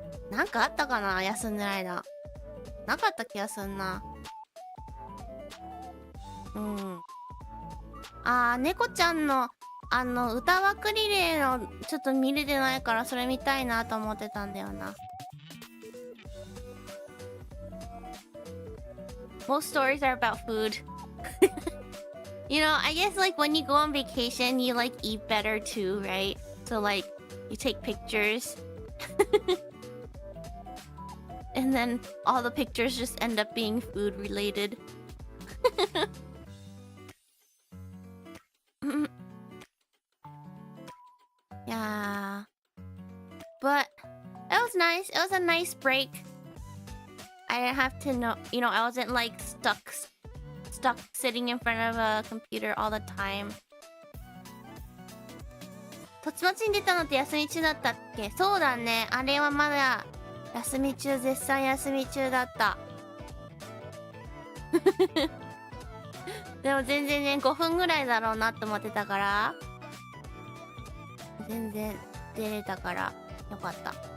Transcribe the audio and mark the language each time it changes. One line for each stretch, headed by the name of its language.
Japanese: なんかあったかな、休んでる間。なかった気がすんな。うん。猫ちゃんの、歌枠リレーの、ちょっと見れてないから、それ見たいなと思ってたんだよな。
English: Most stories are about food. You know, I guess like when you go on vacation, you like eat better too, right? So like, you take pictures. And then all the pictures just end up being food related. Yeah. But it was nice. It was a nice break. I didn't have to know, you know, I wasn't like stuck sitting in front of a computer all the time.
Japanese: とちまちに出たのって休み中だったっけ？そうだね。あれはまだ休み中、絶賛休み中だった。でも全然ね、5分ぐらいだろうなって思ってたから、全然出れたからよかった。